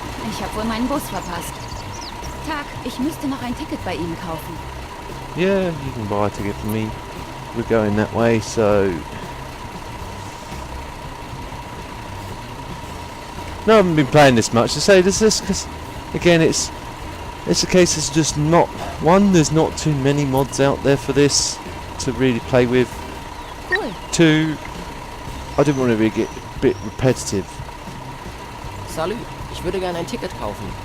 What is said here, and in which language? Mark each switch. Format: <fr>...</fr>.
<de>ich habe wohl meinen Bus verpasst. Tag, ich müsste noch ein Ticket bei Ihnen kaufen.</de> <en>Yeah, you can buy a ticket for me. We're going that way, so... No, I haven't been playing this much. To say this is because, again, it's a case that's just not... One, there's not too many mods out there for this to really play with. Cool. Two, I didn't want to really get a bit repetitive.</en> <de>Salut, ich würde gerne ein Ticket kaufen.</de>